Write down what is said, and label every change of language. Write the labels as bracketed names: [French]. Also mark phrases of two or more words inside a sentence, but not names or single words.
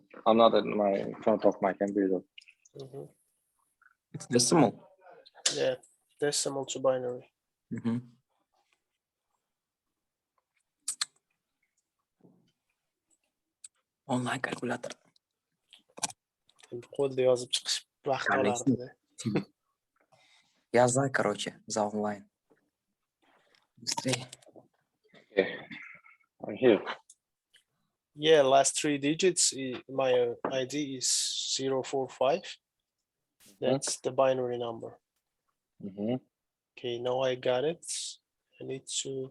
[English] I'm not in front of my computer. It's decimal. Yeah, decimal to binary. Online calculator. [Uzbek] Qo'lda yozib chiqish vaqt olardi. [Russian] Yazай, короче, за онлайн. Быстрее. [English] Okay. I'm here. Yeah, last 3 digits, my ID is 045. That's the binary number. Okay, now I got it. I need to.